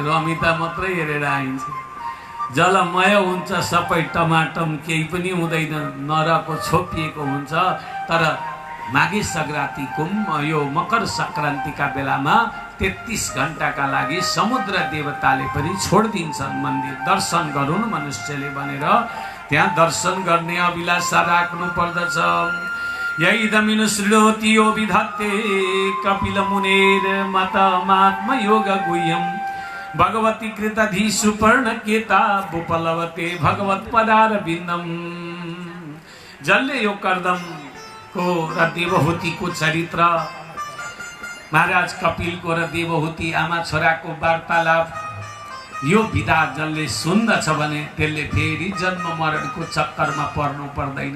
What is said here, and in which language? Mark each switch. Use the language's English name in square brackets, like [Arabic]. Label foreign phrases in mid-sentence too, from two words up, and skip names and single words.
[Nepali] रमिता मात्रै हेरेर आइन्छ, जलमय हुन्छ सबै, टमाटम केही पनि हुँदैन, नरको छोपिएको हुन्छ। तर माघे सग्रातीको यो मकर सङ्क्रान्तिका बेलामा 33 घण्टाका लागि समुद्र देवताले पनि छोडिदिन्छन् मन्दिर। दर्शन गरून् मनुष्यले भनेर त्यहाँ दर्शन गर्ने अभिलाषा राख्नु पर्दछ। [Sanskrit] यैदमिनु शृणोति यो विधत्ते कपिल मुनेर मतमात्म योग गुह्यम भगवती कृतधि सुपर्ण केता उपलवते भगवत पदार बिन्दम। [Nepali] जसले यो कर्दमको र देवहूतिको चरित्र, महाराज कपिलको र देवहूति आमा छोराको वार्तालाप, यो विधा जसले सुन्दछ भने त्यसले फेरि जन्म मरणको चक्करमा पर्नु पर्दैन।